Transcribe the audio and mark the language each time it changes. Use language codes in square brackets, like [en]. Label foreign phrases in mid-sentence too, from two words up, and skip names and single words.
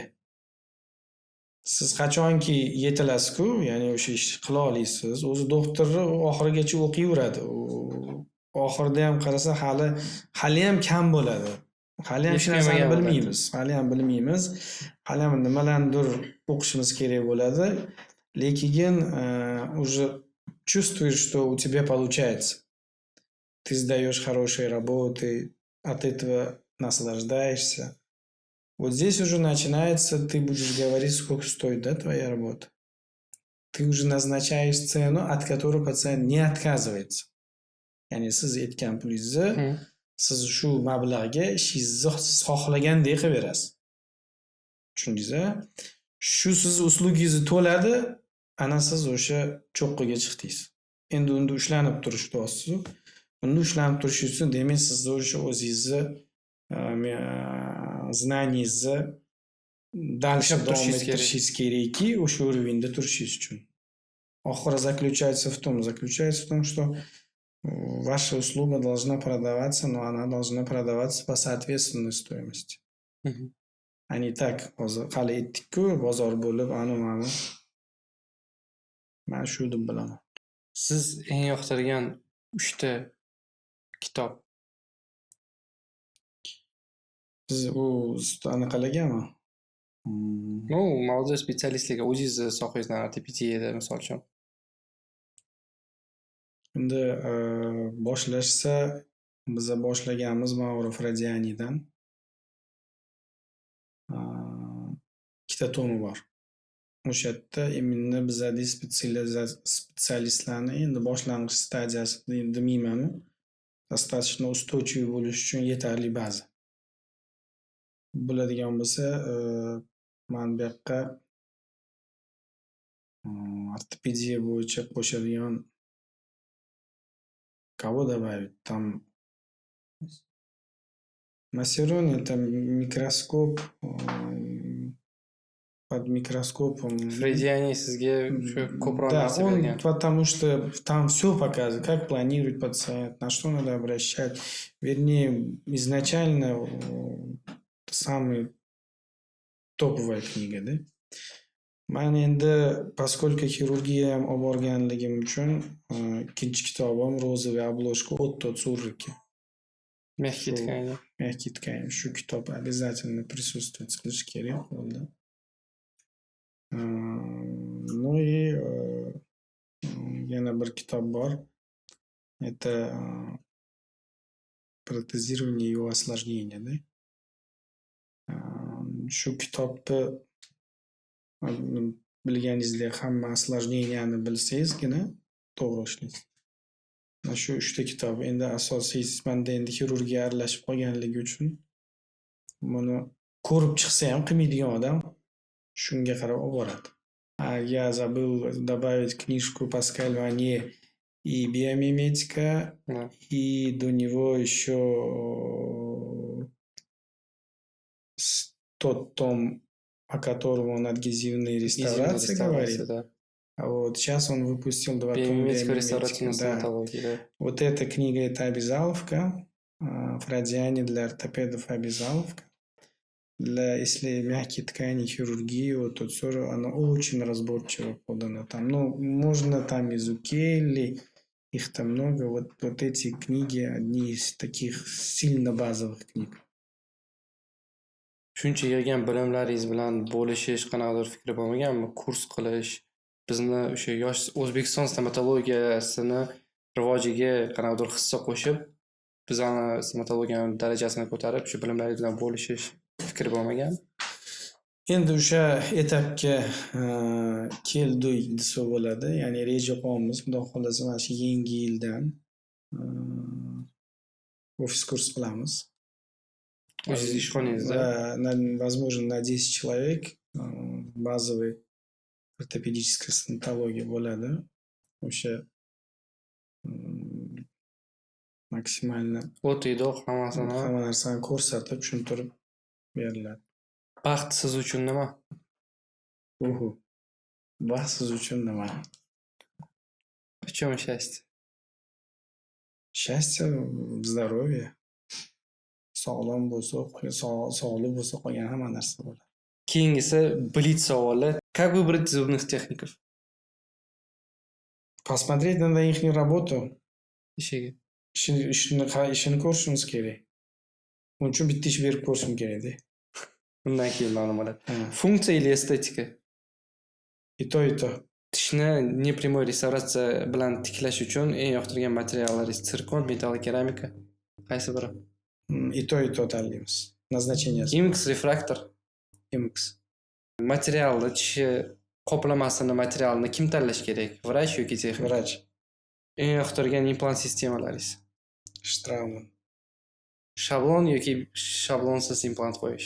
[uz] Siz qachonki yetilasiz-ku, ya'ni o'sha ishni qila olasiz. O'zi doktorni oxirigacha o'qiyveradi. Oxirida ham qarasa hali ham kam bo'ladi. Hali ham hech narsani bilmaymiz. Hali ham nimalarnidir o'qishimiz kerak bo'ladi. [ru] Lekin уже чувствуешь, что у тебя получается. Ты сдаешь хорошие работы, от этого наслаждаешься. Вот здесь уже начинается, ты будешь говорить, сколько стоит, да, твоя работа. Ты уже назначаешь цену, от которой пациент не отказывается. [uz] Ya'ni siz aytgan pulingizni siz shu mablag'ga ishingizni xohlagandek qilib berasiz. Tushundingiz-a? Shu siz uslugingizni to'ladi, ana siz o'sha cho'qqiga chiqdingiz. Endi unda ushlanib turish deyapsiz. Unda ushlanib turish uchun demak siz o'sha o'zingizni знаниеңizni дальше davom ettirishingiz kerakki, o'sha уровеньda turishingiz uchun. [ru] Oxiri заключается в том, что ваша услуга должна продаваться, но она должна продаваться по соответственной стоимости. А не так, [uz] hali aytdik-ku, bozor bo'lib, mana men shu deb bilaman. Siz eng yoqtirgan 3 ta kitob. Siz anaqalargami? Молодой spetsialistlarga o'zingizni sohangizdan ortopediyada misol uchun. Endi boshlashsa, biz boshlaganmiz Mauro Fradianidan. 2 ta tomi bor. O'sha yerda imенно bizadagi spetsialistlarni endi boshlang'ich stadiyasida demayman, [ru] достаточно устойчивый [uz] bo'lish uchun yetarli baza. Bo'ladigan bo'lsa, men bu yoqqa ortopediya bo'yicha qo'shadigan [ru] кого добавить? Там Массерони, там микроскоп, под микроскопом. [uz] Frediani sizga shu ko'proq narsa bergan. [ru] Да, потому что там все показывает, как планировать пациент, на что надо обращать. Вернее, изначально самая топовая книга, да? [uz] Men endi поскольку хирурgiya ham olib borganligim uchun ikkinchi kitobim [ru] розовый обложка [uz] Otto Zurriki. [ru] Mягкий ткани. Mягкий ткани. [uz] Shu kitob [ru] обязательно присутствовать [uz] qilish kerak bo'ldi. [ru] Ну и [uz] yana bir kitob bor. [ru] Это протезирование его осложнения, да? [uz] Shu kitobni bilganingizdek hamma осложненияni bilsangizgina to'g'ri ishlaysiz. Mana shu 3 ta kitob. Endi asosiysi manda endi xirurgiya aralashib qolganligi uchun buni ko'rib chiqsa ham qilmaydigan odam shunga qarab olib boradi. [ru] Я забыл добавить книжку Паскаль Ванье и биомиметика, Да. и до него еще тот том, о котором он адгезивной реставрации говорит. Да. А вот сейчас он выпустил 2 тома Биомиметика, биомиметики. реставративная Да. стоматология, да. Вот эта книга — это обязаловка. Фрадиани для ортопедов обязаловка. Для, если мягкие ткани, хирургии, вот тут всё, она очень разборчиво подана. Там, ну, можно там из Укелли, их там много. Вот эти книги одни из таких сильно базовых книг. [uz] Shuncha yig'gan bilimlaringiz bilan bo'lishish qanaqadir fikri bo'lmaganmi? Kurs qilish, bizni o'sha yosh O'zbekiston stomatologiyasini rivojiga qanaqadir hissa qo'shib, bizani stomatologiyani darajasini ko'tarib, shu bilimlaringiz bilan bo'lishish fikri bo'lmagan? Endi o'sha etapga keldik desa bo'ladi. Ya'ni reja qilamiz. Xudo xohlasa mana shu yangi yildan ofis kurs qilamiz. O'zingiz ishxonangizda? [ru] Да, возможно, на 10 человек базовый ортопедическая стоматология bo'ladi. [uz] O'sha maksimalni O'tiydi hammasini. hamma narsani ko'rsatib, tushuntirib beriladi. Baxt siz uchun nima? Uhu. Baxt siz uchun nima? [ru] В чем счастье? Счастье в здоровье. [uz] Sog'lom bo'lsa, sog'li bo'lsa qolgan hamma narsa bo'ladi. Keyingisi blitz savoli. [ru] Как выбрать зубных техников? Посмотреть надо их работу. [uz] Ishiga. Ishini ko'rishimiz kerak. Uning uchun bitta ish berib ko'rishim kerak-da. Undan keyin ma'lum bo'ladi. Ha. Funksiya или estetika? [ru] И то, и то. [uz] Tishni neprямой restavratsiya bilan tiklash uchun eng yoqtirgan materiallaringiz sirkon, metall, keramika. Qaysi biri? [ru] И то tanlaymiz. Назначение. [uz] IMX refraktor. MX. Materialni, tishi qoplamasini, materialni kim tanlash kerak? Vrach yoki texnik? Vrach. Eng yoqtirgan implant sistemalaringiz. Straumann. Shablon yoki shablonsiz implant qo'yish.